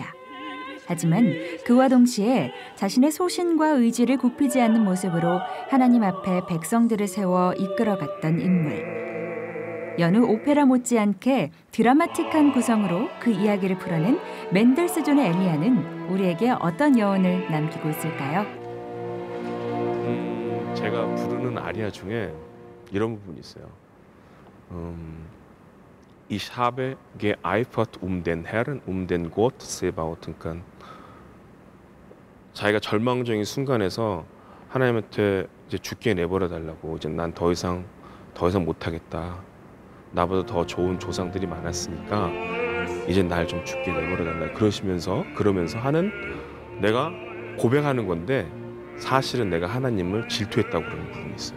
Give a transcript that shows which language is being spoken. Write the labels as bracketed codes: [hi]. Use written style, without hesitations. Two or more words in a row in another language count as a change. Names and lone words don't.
[ko] 하지만 그와 동시에 자신의 소신과 의지를 굽히지 않는 모습으로 하나님 앞에 백성들을 세워 이끌어갔던 인물. 여느 오페라 못지않게 드라마틱한 구성으로 그 이야기를 풀어낸 멘델스존의 엘리야는 우리에게 어떤 여운을 남기고 있을까요? 제가 부르는 아리아 중에 이런 부분이 있어요. [de] Ich habe geeifert den Herrn, den Gott Sebaot. [ko] 그러니까 자기가 절망적인 순간에서 하나님한테 이제 죽게 내버려 달라고, 이제 난 더 이상 더 이상 못하겠다. 나보다 더 좋은 조상들이 많았으니까 이젠 날 좀 죽게 내버려달라. 그러면서 하는 내가 고백하는 건데 사실은 내가 하나님을 질투했다고 그러는 부분이 있어요.